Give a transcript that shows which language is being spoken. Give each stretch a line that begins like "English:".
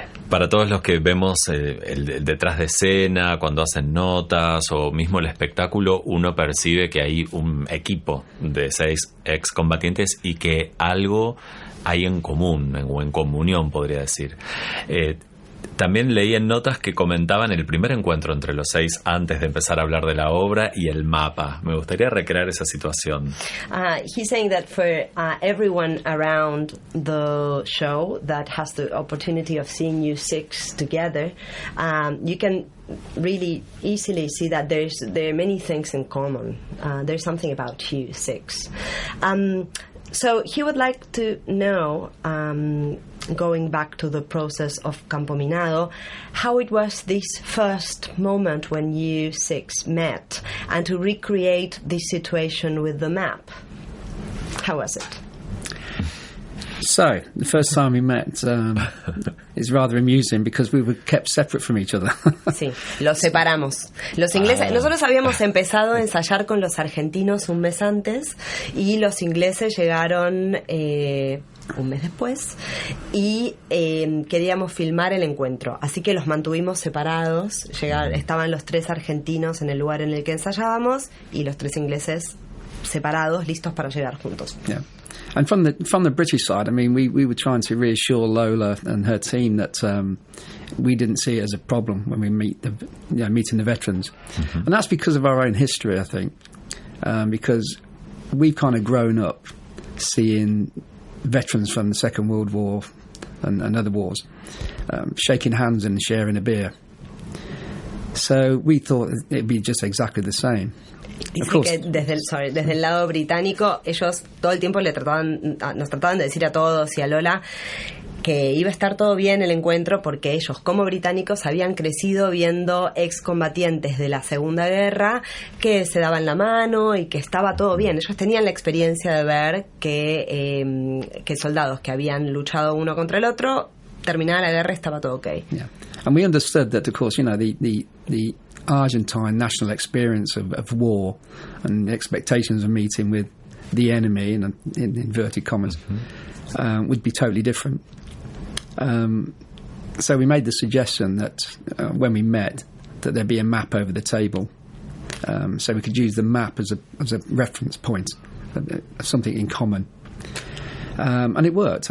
Spanish: Para todos los que vemos el detrás de escena, cuando hacen notas o mismo el espectáculo, uno percibe que hay un equipo de 6 excombatientes y que algo hay en común, o en comunión, podría decir. También leí en notas que comentaban el primer encuentro entre los 6 antes de empezar a hablar de la obra y el mapa. Me gustaría recrear esa situación.
English: He's saying that for everyone around the show that has the opportunity of seeing you six together, you can really easily see that there are many things in common. There's something about you six. So he would like to know, going back to the process of Campo Minado, how it was this first moment when you six met, and to recreate this situation with the map. How was it? So, the first time we met is rather amusing because we were kept separate from each other.
Spanish: Sí, los separamos. Los ingleses, nosotros habíamos empezado a ensayar con los argentinos un mes antes y los ingleses llegaron un mes después y queríamos filmar el encuentro. Así que los mantuvimos separados. Estaban los 3 argentinos en el lugar en el que ensayábamos y los 3 ingleses separados, listos para llegar juntos. Yeah. And from the British side, I mean, we were trying to reassure Lola and her team that we didn't see it as a problem when we meeting the veterans, and that's because of our own history, I think, because we've kind of grown up seeing veterans from the Second World War and other wars shaking hands and sharing a beer. So we thought it'd be just exactly the same. Dice que desde el lado británico ellos todo el tiempo nos trataban de decir a todos y a Lola que iba a estar todo bien el encuentro porque ellos como británicos habían crecido viendo excombatientes de la Segunda Guerra que se daban la mano y que estaba todo bien. Ellos tenían la experiencia de ver que soldados que habían luchado uno contra el otro, terminada la guerra, estaba todo okay.
English: Yeah. And we understood that, of course, the Argentine national experience of war and the expectations of meeting with the enemy, in inverted commas, would be totally different. So we made the suggestion that when we met, that there be a map over the table, so we could use the map as a reference point, something in common. And it worked.